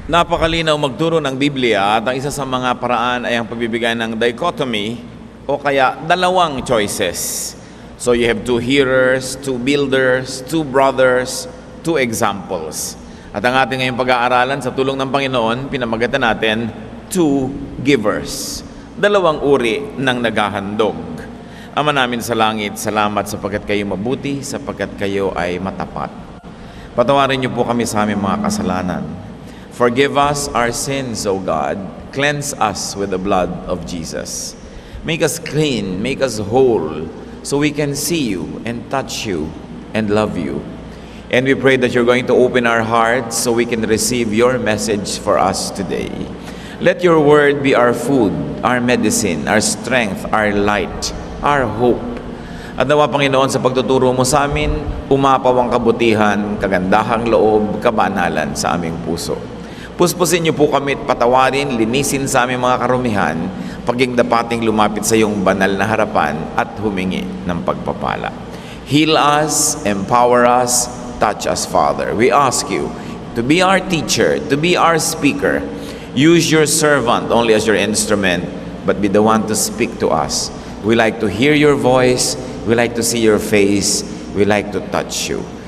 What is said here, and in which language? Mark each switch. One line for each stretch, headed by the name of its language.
Filipino: Napakalinaw magturo ng Biblia at ang isa sa mga paraan ay ang pagbibigay ng dichotomy o kaya dalawang choices.
English: So you have two hearers, two builders, two brothers, two examples.
Filipino: At ang ating ngayong pag-aaralan sa tulong ng Panginoon, pinamagatan natin,
English: two givers.
Filipino: Dalawang uri ng naghahandog. Ama namin sa langit, salamat sapagkat kayo mabuti, sapagkat kayo ay matapat. Patawarin niyo po kami sa aming mga kasalanan.
English: Forgive us our sins, O God. Cleanse us with the blood of Jesus. Make us clean, make us whole, so we can see you and touch you and love you. And we pray that you're going to open our hearts so we can receive your message for us today. Let your word be our food, our medicine, our strength, our light, our hope.
Filipino: At nawa, Panginoon, sa pagtuturo mo sa amin, umapaw ang kabutihan, kagandahang loob, kabanalan sa aming puso. Puspusin niyo po kami at patawarin, linisin sa aming mga karumihan, paging dapating lumapit sa iyong banal na harapan at humingi ng pagpapala.
English: Heal us, empower us, touch us, Father. We ask you to be our teacher, to be our speaker. Use your servant only as your instrument, but be the one to speak to us. We like to hear your voice, we like to see your face, we like to touch you.